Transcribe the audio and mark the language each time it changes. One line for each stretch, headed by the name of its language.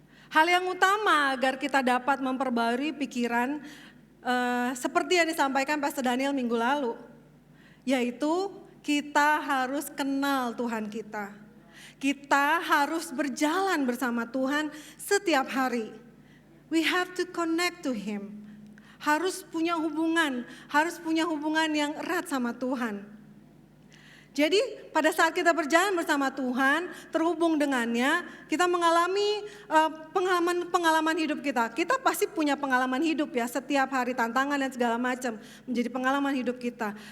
Indonesian: Hal yang utama agar kita dapat memperbarui pikiran seperti yang disampaikan Pastor Daniel minggu lalu, yaitu kita harus kenal Tuhan kita. Kita harus berjalan bersama Tuhan setiap hari.
English: We have to connect to Him.
Indonesian: Harus punya hubungan yang erat sama Tuhan. Jadi pada saat kita berjalan bersama Tuhan, terhubung dengannya, kita mengalami pengalaman hidup kita. Kita pasti punya pengalaman hidup ya, setiap hari tantangan dan segala macam menjadi pengalaman hidup kita.